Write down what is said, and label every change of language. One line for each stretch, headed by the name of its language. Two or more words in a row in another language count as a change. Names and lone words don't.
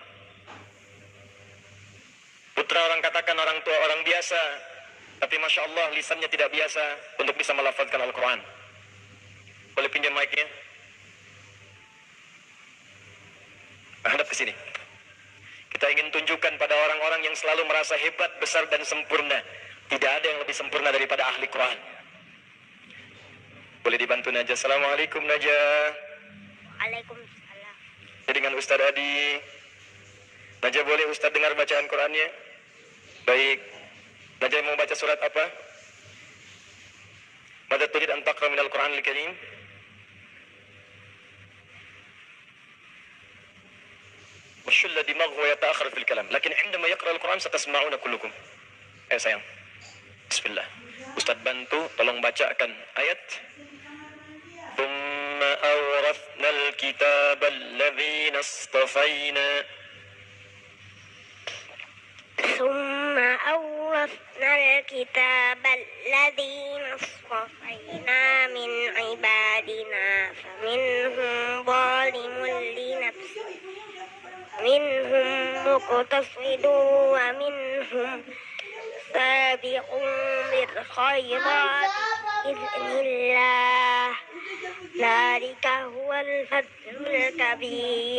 Indonesian: Putra orang katakan orang tua orang biasa, tapi
Arabic: ما شاء الله
Indonesian: lisannya tidak biasa untuk bisa melafazkan Al-Quran. Boleh pinjam mic-nya? Hadap ke sini. Kita ingin tunjukkan pada orang-orang yang selalu merasa hebat, besar dan sempurna. Tidak ada yang lebih sempurna daripada ahli Quran. Boleh dibantu Najah. Assalamualaikum Najah. Waalaikumsalam. Dengan Ustaz Adi. Najah, boleh Ustaz dengar bacaan Qurannya? Baik. Najah mau baca surat apa?
Arabic: ماذا تريد أن تقرأ من القرآن الكريم? وشل دماغه ويتأخر في الكلام. لكن عندما يقرأ القرآن ستسمعون كلكم.
Indonesian: Ayo sayang. Bismillah. Ustaz bantu, tolong bacakan ayat.
Arabic: ثم أورثنا الكتاب الذين اصطفينا. ثم أورثنا الكتاب الذين اصطفينا من عبادنا فمنهم ظالم لنفسه منهم مقتصد ومنهم سابق بالخيرات بإذن الله ذلك هو الفضل الكبير.